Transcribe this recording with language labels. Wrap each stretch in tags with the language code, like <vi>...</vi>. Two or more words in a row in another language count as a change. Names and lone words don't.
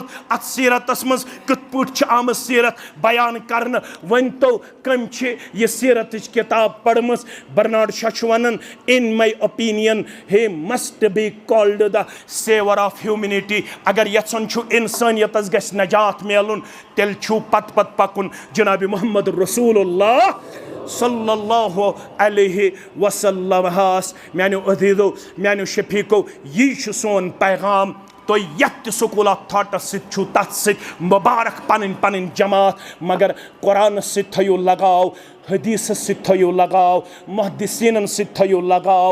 <ks>اتھ سیٖرتس منٛز کِتھ پٲٹھۍ چھِ آمٕژ سیٖرت بیان کرنہٕ ؤنۍتو کٔمۍ چھِ یہِ سیٖرتٕچ کِتاب پٔرمٕژ برنارڈ شاہ چھُ ونان</ks> <en>In my opinion he must be called the saviour of humanity</en> <ks>اگر یژھان چھُ انسٲنیتس گژھِ نجات میلُن تیٚلہِ چھُو پتہٕ پکُن جنابِ محمد رسول اللہ</ks> <ar>صلی اللہ علیہ وسلم</ar> <ks>ہس میانیو عزیٖزو میانیو شفیٖقو یی چھُ سون پیغام تُہۍ یتھ تہِ</ks> <en>school of thoughts</en> <ks>سۭتۍ چھُو تتھ سۭتۍ مُبارک پنٕنۍ پنٕنۍ جماعت مگر قرآنس سۭتۍ تھٲیِو لگاو حدیٖثس سۭتۍ تھٲیِو لگاو محدثیٖنن سۭتۍ تھٲیِو لگاو</ks>